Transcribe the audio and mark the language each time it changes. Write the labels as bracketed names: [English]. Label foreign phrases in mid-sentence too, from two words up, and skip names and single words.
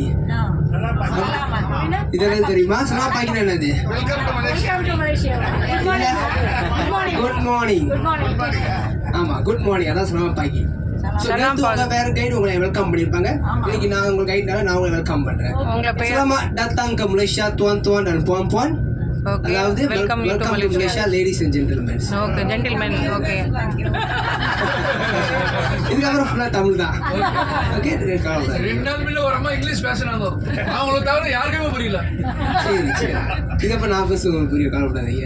[Tamil] இதெல்லாம் தெரியுமா? [Malay] selamat pagina [Tamil] என்னது? [English] good morning. [Tamil] ஆமா, [English] good morning. [Tamil] அதான் [Malay] selamat pagi. [Tamil] வேற கைடு உங்களை வெல்கம் பண்ணிருப்பாங்க. இன்னைக்கு நான் உங்க கைட்னால நான் உங்களை வெல்கம் பண்றேன். [Malay] Selamat datang ke Malaysia tuan-tuan dan puan-puan. [English] அதாவது welcome to Malaysia ladies and gentlemen. okay, gentleman. okay. [Tamil] இதுக்கப்புறம் ஃபுல்லா தமிழ் தான். ஓகே, 2 நாள் முன்ன ஒரு அம்மா இங்கிலீஷ் பேசினாங்க. அவங்களுக்கு தவிர யாருக்குமே புரியல. சரி. இதுக்கப்புறம் நான் பேச உங்களுக்கு புரியும், கவலைப்படாதீங்க.